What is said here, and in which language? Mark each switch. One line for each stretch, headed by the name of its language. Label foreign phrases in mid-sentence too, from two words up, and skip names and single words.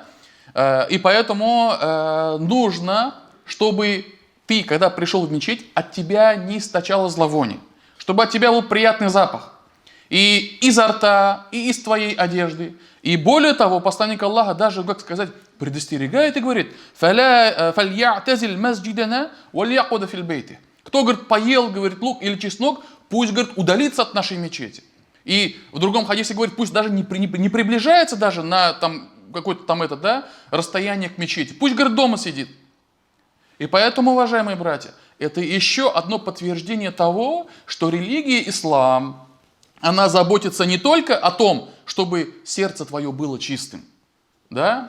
Russian: И поэтому нужно, чтобы ты, когда пришел в мечеть, от тебя не источало зловоние, чтобы от тебя был приятный запах. И изо рта, и из твоей одежды. И более того, посланник Аллаха даже, как сказать, предостерегает и говорит:
Arabic: «فليعتزل مسجدنا وليقعد في بيته».
Russian: Кто, говорит, поел, говорит, лук или чеснок, пусть, говорит, удалится от нашей мечети. И в другом хадисе говорит, пусть даже не приближается даже на там, какое-то там это, да, расстояние к мечети. Пусть, говорит, дома сидит. И поэтому, уважаемые братья, это еще одно подтверждение того, что религия ислам, она заботится не только о том, чтобы сердце твое было чистым, да?